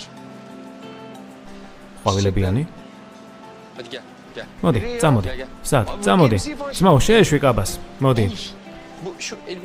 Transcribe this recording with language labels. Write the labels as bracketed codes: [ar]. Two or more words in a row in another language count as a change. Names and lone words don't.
[ka] ყვავილებიანი? [tr] Hadi gel, gel. [ka] მოდი, წამოდი. [tr] Gel, gel. [ka] სად? წამოდი. ძმაო, შეეშვი კაბას. მოდი. [tr] Bu şu elbise...